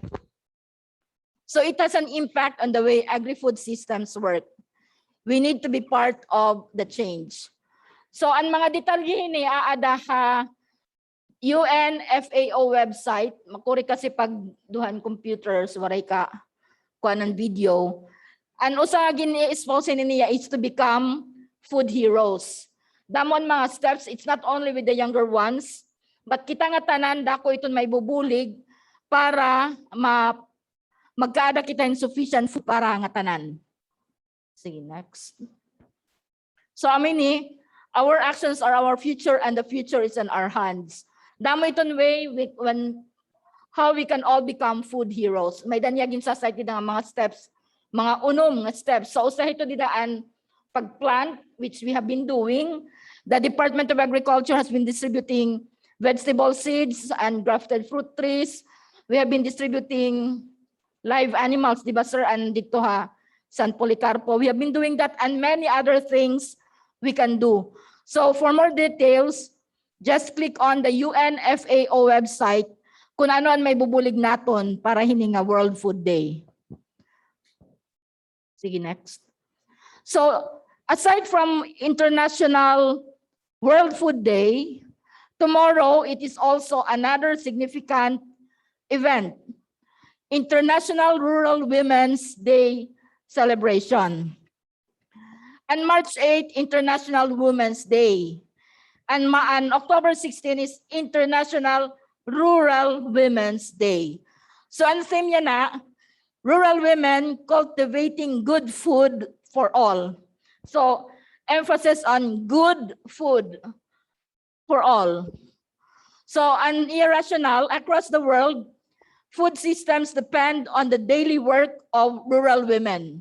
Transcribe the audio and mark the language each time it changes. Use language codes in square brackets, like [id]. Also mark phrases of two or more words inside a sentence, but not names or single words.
[en] So it has an impact on the way agri-food systems work. We need to be part of the change. [war] So ang mga detalye ni aada ha UN FAO website, makuri kasi pag duhan computers, waray ka kuha ng video. And usa gini-expose niya [en] is to become food heroes. [war] Damon mga steps, [en] it's not only with the younger ones, but [war] kita nga tanan dako iton may bubulig para magkaada kita [en] insufficient food [war] para nga tanan. Sige, next. [en] So ni, our actions are our future and the future is in our hands. [war] Damo iton [en] way how we can all become food heroes. [war] May danyagin sa site ng mga steps, mga unom nga steps. So usa ito didaan pagplant, [en] which we have been doing. The Department of Agriculture has been distributing vegetable seeds and grafted fruit trees. We have been distributing live animals, [war] di ba sir? And dito ha, San Policarpo. [en] We have been doing that and many other things we can do. So for more details, just click on the UNFAO website [war] kung ano ang may bubulig naton para hininga [en] World Food Day. [war] Sige, next. [en] So aside from International World Food Day, tomorrow it is also another significant event, International Rural Women's Day celebration. And March 8, International Women's Day. And October 16 is International Rural Women's Day. [war] So ang theme niya na, [en] rural women cultivating good food for all. So emphasis on good food for all. So an irrational across the world, food systems depend on the daily work of rural women.